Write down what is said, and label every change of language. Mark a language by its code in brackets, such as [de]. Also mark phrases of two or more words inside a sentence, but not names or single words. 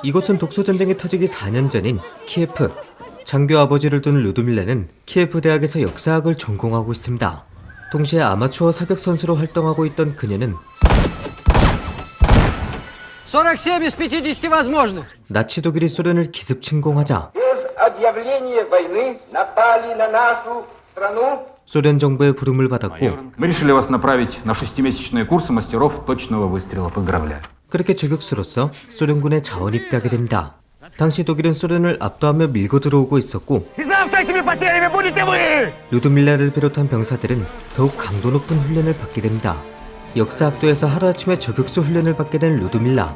[ko] 이곳은 독소전쟁이 터지기 4년 전인 키예프. 장교 아버지를 둔 루드밀라는 키예프 대학에서 역사학을 전공하고 있습니다. 동시에 아마추어 사격 선수로 활동하고 있던 그녀는 [ru] 47 из 50 возможных. [ko] 나치 독일이 소련을 기습 침공하자 소련 정부의 부름을 받았고 [ru] Мы решили вас направить на 6-месячные курсы мастеров точного выстрела. Поздравляю. [ko] 그렇게 저격수로서 소련군에 자원 입대하게 됩니다. 당시 독일은 소련을 압도하며 밀고 들어오고 있었고 루드밀라를 비롯한 병사들은 더욱 강도 높은 훈련을 받게 됩니다. 역사학도에서 하루아침에 저격수 훈련을 받게 된 루드밀라.